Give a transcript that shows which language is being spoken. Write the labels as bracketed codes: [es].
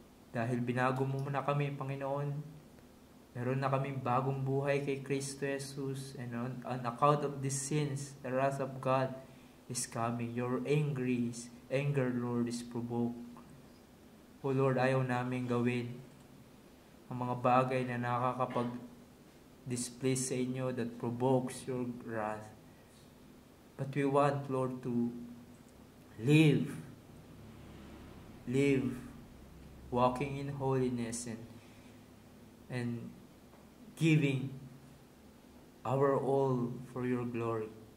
[tl] Dahil binago mo na kami, Panginoon, meron na kaming bagong buhay kay Kristo Jesus, [en] and on account of these sins, the wrath of God is coming. Your anger, Lord, is provoked. O Lord, [tl] ayaw namin gawin ang mga bagay na nakakapag-display sa inyo [en] that provokes your wrath. But we want, Lord, to live walking in holiness and giving our all for your glory.